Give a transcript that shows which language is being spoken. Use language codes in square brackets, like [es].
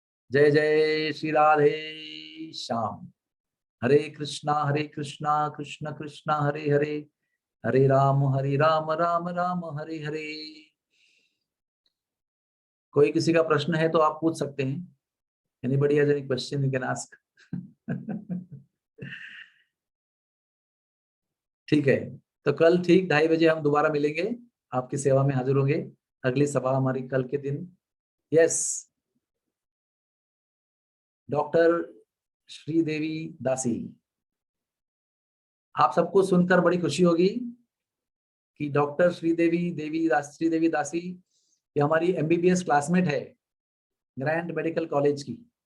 [hi] जय जय श्री राधे श्याम। हरे कृष्णा कृष्ण कृष्ण हरे हरे, हरे राम राम राम हरे हरे। कोई किसी का प्रश्न है तो आप पूछ सकते हैं। [en] Anybody has any question you can ask. [hi] ठीक है, तो कल ठीक 2:30 बजे हम दोबारा मिलेंगे, आपकी सेवा में हाजिर होंगे। अगली सभा हमारी कल के दिन। यस, डॉक्टर श्रीदेवी दासी, आप सबको सुनकर बड़ी खुशी होगी कि डॉक्टर श्रीदेवी दासी ये हमारी MBBS क्लासमेट है, ग्रैंड मेडिकल कॉलेज की।